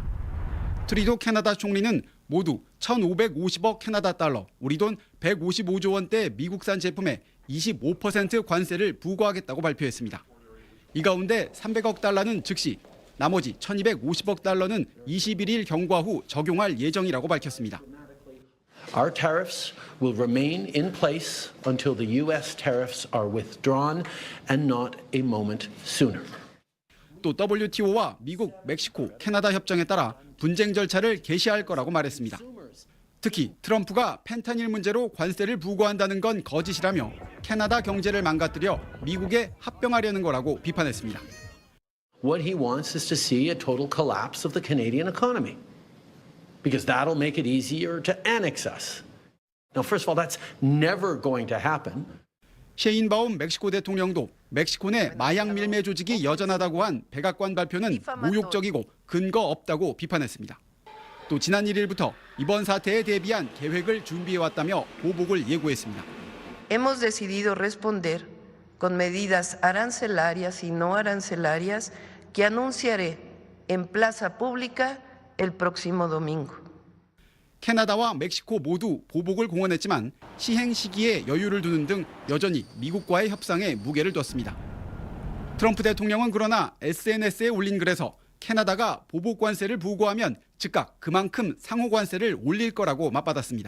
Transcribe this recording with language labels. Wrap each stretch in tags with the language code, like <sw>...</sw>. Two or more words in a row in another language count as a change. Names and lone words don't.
<ko>트리도 캐나다 총리는 모두 1,550억 캐나다 달러, 우리 돈 155조 원대 미국산 제품에 25% 관세를 부과하겠다고 발표했습니다. 이 가운데 300억 달러는 즉시, 나머지 1,250억 달러는 21일 경과 후 적용할 예정이라고 밝혔습니다.</ko> <en>Our tariffs will remain in place until the U.S. tariffs are withdrawn and not a moment sooner.</en> <ko>또 WTO와 미국, 멕시코, 캐나다 협정에 따라 분쟁 절차를 개시할 거라고 말했습니다. 특히 트럼프가 펜타닐 문제로 관세를 부과한다는 건 거짓이라며 캐나다 경제를 망가뜨려 미국에 합병하려는 거라고 비판했습니다.</ko> <en>What he wants is to see a total collapse of the Canadian economy, because that'll make it easier to annex us. Now, first of all, that's never going to happen.</en> <ko>셰인바움 멕시코 대통령도 멕시코 내 마약 밀매 조직이 여전하다고 한 백악관 발표는 모욕적이고 근거 없다고 비판했습니다. 또 지난 1일부터 이번 사태에 대비한 계획을 준비해왔다며 보복을 예고했습니다.</ko> <es>Hemos decidido responder con medidas arancelarias y no arancelarias que anunciaré en plaza pública el próximo domingo.</es> <ko>캐나다와 멕시코 모두 보복을 공언했지만 시행 시기에 여유를 두는 등 여전히 미국과의 협상에 무게를 뒀습니다. 트럼프 대통령은 그러나 SNS에 올린 글에서 캐나다가 보복 관세를 부과하면 즉각 그만큼 상호 관세를 올릴 거라고 맞받았습니다.</ko>